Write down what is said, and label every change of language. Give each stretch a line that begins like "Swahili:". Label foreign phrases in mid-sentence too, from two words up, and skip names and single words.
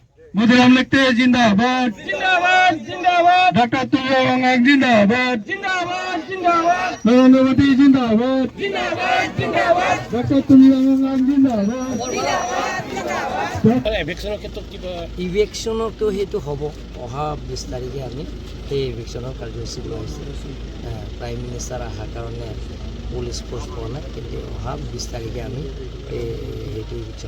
Hindi: मुद्राम लिखते जिंदाबाद जिंदाबाद जिंदाबाद डॉक्टर तुलसीराम जिंदाबाद जिंदाबाद जिंदाबाद नरेंद्र मोदी जिंदाबाद जिंदाबाद जिंदाबाद डॉक्टर तुलसीराम जिंदाबाद
Assamese: এভিকশ্যনৰ ক্ষেত্ৰত কিবা ইভিকশ্যনতো সেইটো হ'ব অহা 20 তাৰিখে আমি সেই ইভিকশ্যনৰ কাৰ্যসূচী লোৱা হৈছে
English: prime minister
Assamese: অহাৰ কাৰণে
English: police force
Assamese: পোৱা নাই কিন্তু অহা 20 তাৰিখে আমি সেইটো ইভিকশ্যন